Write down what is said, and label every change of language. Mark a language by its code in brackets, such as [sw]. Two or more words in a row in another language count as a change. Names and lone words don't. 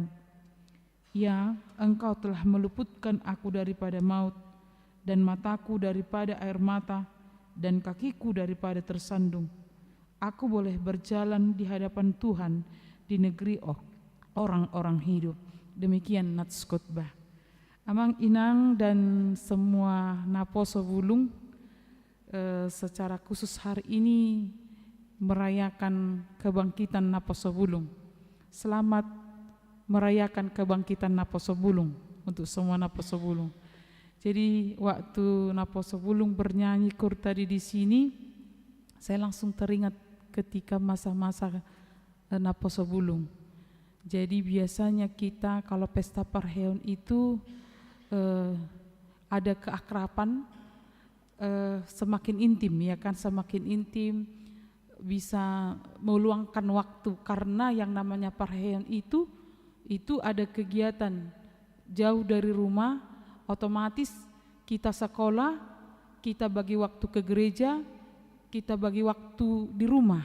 [id] Ya, Engkau telah meluputkan aku daripada maut, dan mataku daripada air mata, dan kakiku daripada tersandung. Aku boleh berjalan di hadapan Tuhan di negeri orang-orang hidup. Demikian nats khotbah. Amang inang dan semua naposo bulung secara khusus hari ini merayakan kebangkitan naposo bulung. Selamat merayakan kebangkitan naposo bulung untuk semua naposo bulung. Jadi waktu naposo bulung bernyanyi kur tadi di sini, saya langsung teringat ketika masa-masa naposo bulung. Jadi biasanya kita kalau pesta parheon itu ada keakraban, semakin intim ya kan, semakin intim, bisa meluangkan waktu, karena yang namanya parheon itu ada kegiatan jauh dari rumah, otomatis kita sekolah, kita bagi waktu ke gereja, kita bagi waktu di rumah.